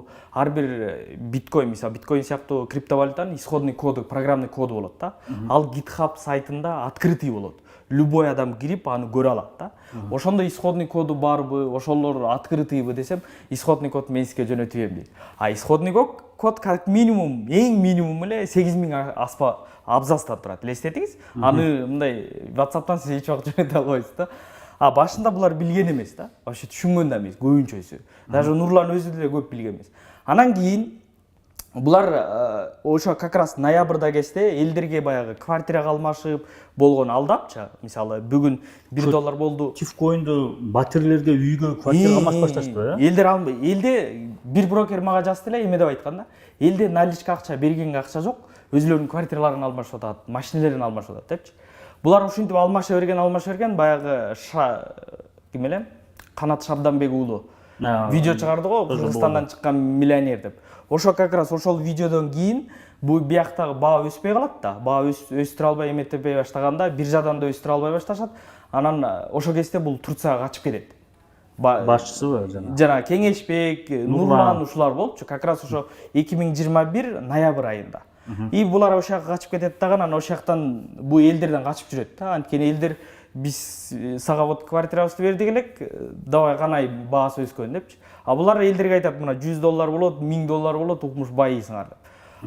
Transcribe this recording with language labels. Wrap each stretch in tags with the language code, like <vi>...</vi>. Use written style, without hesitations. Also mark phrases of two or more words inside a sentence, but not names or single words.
<ky>Ар бир биткоин, мисалы биткоин сыяктуу криптовалютанын исходный коду, программный коду болот да. Ал GitHub сайтында открытый болот. Любой адам кирип аны көрө алат да. Ошондо исходный коду барбы, ошолор открытыйбы десем,</ky> <ru>исходный код</ru> <ky>мен сизге жөнөтүп берем дейт.</ky> <ru>А исходный код как минимум,</ru> <ky>эң минимум эле 8000 абзацтан турат. Элестетиңиз? Аны мындай WhatsApp'тан сиз эч убакыт жөнөтө албайсыз да. А башында булар билген эмес да. Вообще түшүнгөн да эмес, көбүнчөсү. Даже Нурлан өзү деле көп билген эмес. Анан кийин булар ошо</ky> <ru>как раз</ru> <ky>ноябрда кезде элдерге баягы квартирага алмашып болгон алдапчы. Мисалы бүгүн $1 болду. Тифкоинду батирлерге үйгө квартира алмаш башташты, Элдер албай, элде бир брокер мага жазды эле эме деп айткан да, элде наличка акча бергенге акча жок, өзүлөрүнүн квартираларын алмашып атат, машиналарын алмашып атат депчи. Булар ушинтип алмаша берген баягы ким эле Канат Шабданбек уулу видео чыгарды го, Кыргызстандан чыккан миллионер деп. Ошо</ky> <ru>как раз</ru> <ky>ошол видеодон кийин бул бияктагы баа өспөй калат да. Баа өстүрө албай эметпей баштаганда биржадан да өстүрө албай башташат. Анан ошол кезде бул Турцияга качып кетет. Башчысыбы жана Кеңешбек, Нурлан ушулар болчу.</ky> <ru>Как раз</ru> <ky>ошо 2021 ноябрь айында. И булар ошол жака качып кетет дагы, анан ошол жактан бул элдерден качып жүрөт да. Анткени элдер биз сага вот квартирабызды бердик элек, давай канай баасы өскөн депчи. А булар элдерге айтат, мына $100 болот, $1000 болот, укмуш байыйсыңар деп.</ky>